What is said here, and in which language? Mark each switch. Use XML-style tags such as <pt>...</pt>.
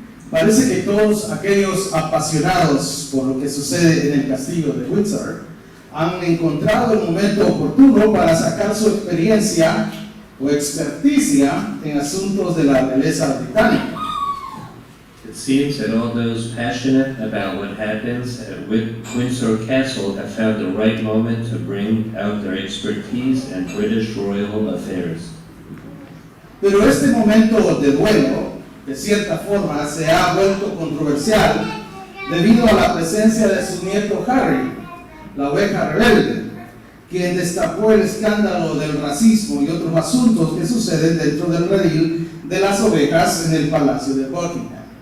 <es>Parece que todos aquellos apasionados por lo que sucede en el castillo de Windsor han encontrado el momento oportuno para sacar su experiencia o experticia en asuntos de la realeza británica.</es> <en>It seems that all those passionate about what happens at Windsor Castle have found the right moment to bring out their expertise in British royal affairs.</en> <es>Pero este momento de duelo, de cierta forma, se ha vuelto controversial debido a la presencia de su nieto Harry, la oveja rebelde, quien destapó el escándalo del racismo y otros asuntos que suceden dentro del redil de las ovejas en el Palacio de Buckingham.</es>